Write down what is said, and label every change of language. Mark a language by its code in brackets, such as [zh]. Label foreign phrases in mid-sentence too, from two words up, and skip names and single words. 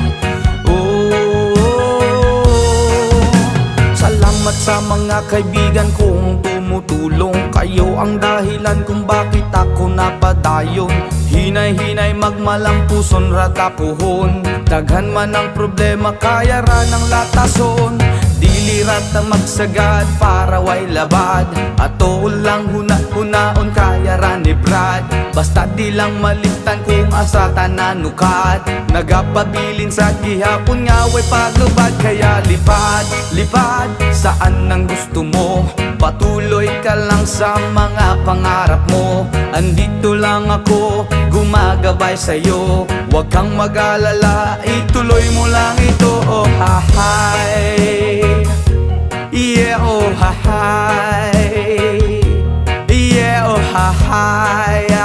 [tl] Salamat sa mga kaibigan kong tumutulong. Kayo ang dahilan kung bakit ako napadayon. [ceb] Hinay-hinay magmalampuson ratapuhon. Daghan man ang problema, kaya ra ng latason. Dili rata magsagad para way labad. Ato lang huna-hunaon kaya ra ni Brad. Basta di lang malimtan kung asa tananukat. Nagapabilin sa gihapon nga way paglubad. [tl] Kaya lipad, saan ang gusto mo. Patuloy ka lang sa mga pangarap mo. Andito lang ako, gumagabay sa'yo. Huwag kang mag-alala, ituloy mo lang ito. [en] Oh hi. Yeah, oh hi. Yeah, oh hi.